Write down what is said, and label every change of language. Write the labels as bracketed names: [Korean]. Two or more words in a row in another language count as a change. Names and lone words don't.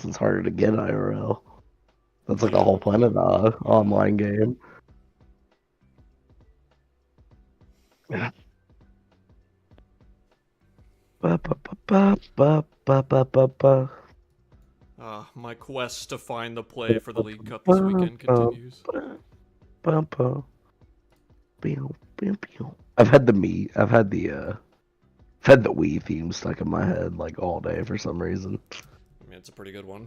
[English] It's harder to get IRL. That's like the Yeah, whole point of the yeah. online game. Yeah. Ba, ba, ba, ba, ba, ba, ba, ba, ba. My quest to find the play for the Ba, League Cup ba, this weekend ba, continues. ba, ba, ba. Pew, pew, pew. I've had the Wii theme stuck in my head like all day for some reason. I mean, it's a pretty good one.